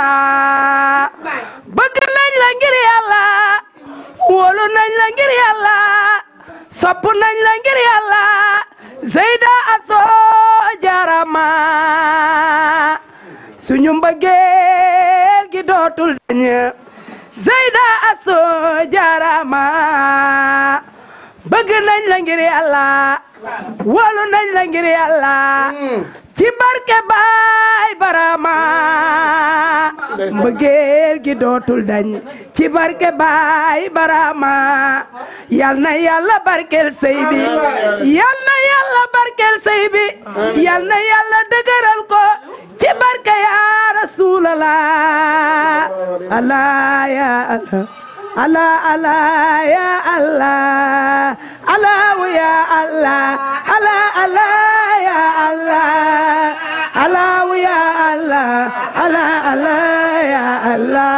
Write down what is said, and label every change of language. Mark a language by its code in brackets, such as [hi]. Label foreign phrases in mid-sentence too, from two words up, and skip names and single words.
[wo] bëgg nañ la ngir Yàlla wóolu nañ la ngir Yàlla sopp nañ la ngir Yàlla Seyda Asso Jaarama suñu mbëggeel gi dootul dañ Seyda Asso Jaarama bëgg nañ la ngir Yàlla wóolu nañ la ngir Yàlla ci barke Baay Barama mbëggeel gi dootul dañ ci barke Baay Barama yal na Yàlla barkeel sey bi yal na Yàlla barkeel sey bi yal na Yàlla dëgëral ko ci barke [ar] يا رسول الله الله يا الله الله يا الله الله يا الله الله الله يا الله الله يا الله الله الله يا الله